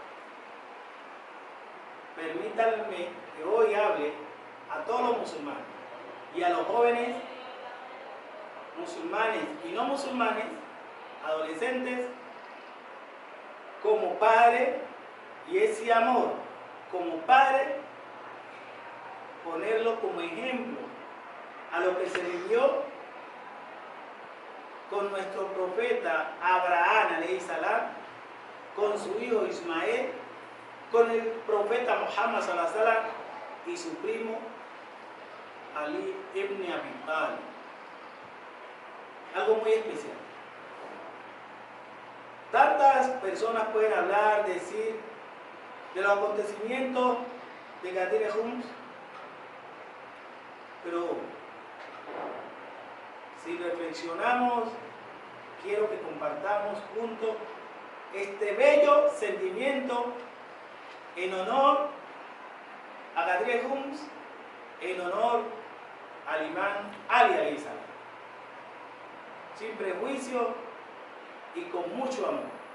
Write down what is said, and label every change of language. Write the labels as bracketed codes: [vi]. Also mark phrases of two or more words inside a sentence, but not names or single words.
[es] Permítanme que hoy hable a todos los musulmanes y a los jóvenes musulmanes y no musulmanes, adolescentes, como padre, y ese amor como padre, ponerlo como ejemplo a lo que se vivió con nuestro profeta Abraham [ar] عليه السلام, [es] con su hijo Ismael, con el profeta Muhammad [ar] صلى الله عليه وسلم [es] y su primo Ali ibn Abi Talib. Algo muy especial. Tantas personas pueden hablar, decir de los acontecimientos de Gadir el-Hums, pero si reflexionamos, quiero que compartamos juntos este bello sentimiento en honor a Gadir el-Hums, en honor al Imam Ali [ar] عليه السلام, [es] sin prejuicio y con mucho amor.